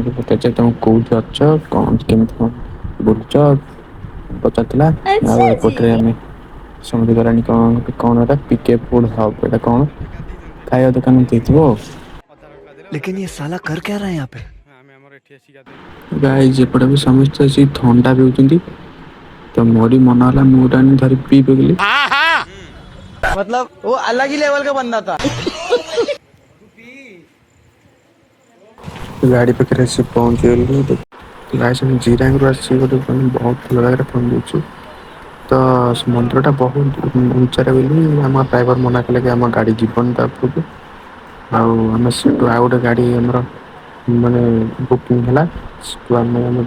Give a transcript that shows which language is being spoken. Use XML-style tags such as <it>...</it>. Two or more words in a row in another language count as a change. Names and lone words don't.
<or>ଆଣ୍ଟି ଫୋନ୍ ପଚାରୁଛି ତମେ କୋଉଠି ଅଛ କଣ କେମିତି କଣ ବୁଲୁଛ ପଚାରୁଥିଲା ଆଉ ଏପଟରେ ଆମେ ସମୁଦ୍ର ଗଲାଣି କ'ଣ ଏଟା ପିକେ ଫୁଡ୍ ହବ୍ ଏଟା କ'ଣ ଖାଇବା ଦୋକାନ ଦେଇଥିବ ଆଉ</or> <hi>लेकिन ये साला कर क्या रहा है यहाँ पे?</hi> <or>ଗାଇସ୍ ଏପଟେ ବି ସମସ୍ତେ ଆସି ଥଣ୍ଡା ପିଉଛନ୍ତି ତ ମୋରି ମନ ହେଲା ମୁଁ ଗୋଟେ ଆଣି ଧରି ପିଇ ପକେଇଲି</or> <hi>मतलब वो अलग ही लेवल का बंदा था।</hi> <or>ଗାଡ଼ି ପାଖରେ ଆସି ପହଞ୍ଚିଗଲୁ ଗାଇସ୍ ଆମେ ଜିରାଙ୍ଗରୁ ଆସିଛି ଗୋଟେ ବହୁତ ଭଲ ଜାଗାରେ ପହଞ୍ଚିଛୁ ତ ମନ୍ଦିରଟା ବହୁତ ଉଞ୍ଚାରେ ବୋଲି ଆମ ଡ୍ରାଇଭର ମନା କଲେ କି ଆମ ଗାଡ଼ି ଯିବନି ତା ଉପରକୁ ଆଉ ଆମେ ସେଠୁ ଆଉ ଗୋଟେ ଗାଡ଼ି ଆମର ମାନେ ବୁକିଂ ହେଲା ସେଠୁ ଆମେ ଆମ</or>